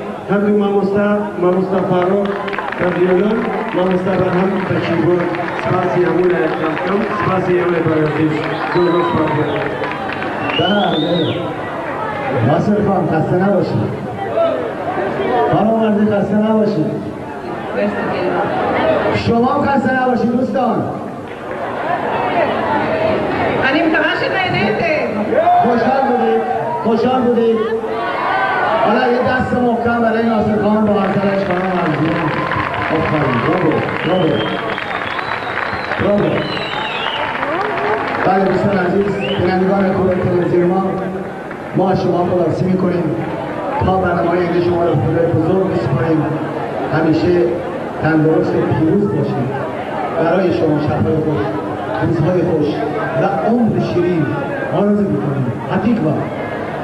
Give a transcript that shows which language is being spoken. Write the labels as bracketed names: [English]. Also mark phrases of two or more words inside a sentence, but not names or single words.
[Central Kurdish] هەردوو مامۆستا فاڕۆق لە ڤیۆلۆن، مامۆستا بەرهەم بە کیبۆرد. سپاسی هەموو لایەکان بکەم، سپاسی ئێوەی بەڕێوەبێژ. زۆر زۆر سپاس دەکەم. [Persian] بله ناصر خان خسته نباشید خانم مرزی خسته نباشید شما هم خسته نباشید دوستان [Hebrew] אני מקווה שנהניתם. [Persian] خوشحال بودید حالا یه دست محکم برای ناصر خان با همسرش خانم مرزی آفرین برافو بله دوستان عزیز بینندگان خوب تلویزیون ما از شما خداحافظی میکنیم تا برنامه‌های امروز شما را به خدای بزرگ میسپاریم همیشه تندرست و پیروز باشید برای شما شب‌های خوش روزهای خوش و عمر شیرین آرزو میکنیم.